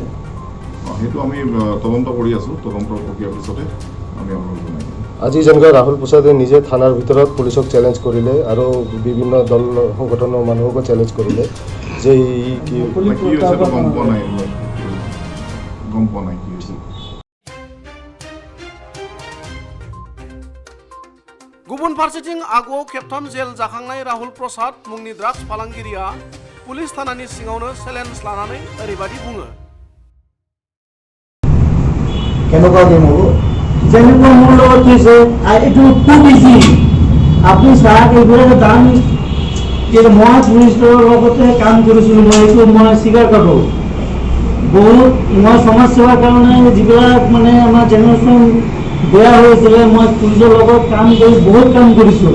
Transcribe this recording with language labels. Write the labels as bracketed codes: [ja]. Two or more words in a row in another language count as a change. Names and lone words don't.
[as] সেইটো আমি তদন্ত কৰি আছোঁ, তদন্তৰ প্ৰক্ৰিয়াৰ পিছতে আমি আপোনালোকক জনাই দিম। আজি যেনেকৈ ৰাহুল প্ৰসাদে নিজে থানাৰ ভিতৰত পুলিচক চেলেঞ্জ কৰিলে আৰু বিভিন্ন দল সংগঠনৰ মানুহকো চেলেঞ্জ কৰিলে যে কি হৈছে গম পোৱা নাই কি হৈছে। [brx] गुबुन फारसेथिं आगुआव खेबथाम जेल जाखांनाय राहुल प्रसाद मुंनि ड्राग्स फालांगिरिया पुलिस थानानि सिङावनो चेलेन्ज लानानै ओरैबादि बुङो। [as] কেনেকুৱা গেম হ'ব? যেনেকুৱা মোৰ লগত কৈছে এইটো খুব ইজি। আপুনি চাওক এইবোৰৰ দাম মই পুলিচৰ লগতে কাম কৰিছিলোঁ, মই এইটো মই স্বীকাৰ কৰোঁ। বহুত মই সমাজ সেৱাৰ কাৰণে যিবিলাক মানে আমাৰ জেনেৰেশ্যন বেয়া হৈছিলে মই পুলিচৰ লগত কাম কৰি বহুত কাম কৰিছোঁ।